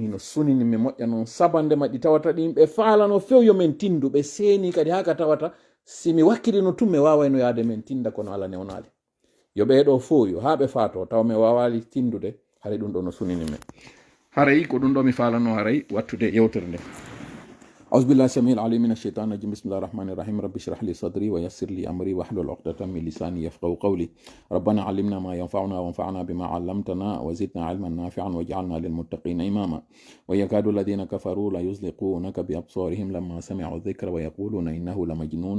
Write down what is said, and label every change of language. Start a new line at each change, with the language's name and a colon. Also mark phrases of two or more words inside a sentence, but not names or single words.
Fula: hino sunini mi moƴƴa noon sabande maɗi tawata ɗin ɓe falano few yo men tindu ɓe seeni kadi haka tawata si mi wakkilino tun mi wawayno yaade men tinda kono ala newnali yo ɓeɗo fo yo ha ɓe fato taw mi wawali tindude haray ɗum ɗo no sunini men haray ko ɗum ɗo mi falano haray wattude yewtere nde
Arabic: أعوذ بالله السميع العليم من الشيطان الرجيم بسم الله الرحمن الرحيم رب اشرح لي صدري ويسر لي أمري واحلل عقدة من لساني يفقهوا قولي ربنا علمنا ما ينفعنا وانفعنا بما علمتنا وزدنا علما نافعا واجعلنا للمتقين إماما ويكاد الذين كفروا ليزلقونك بأبصارهم لما سمعوا الذكر ويقولون إنه لمجنون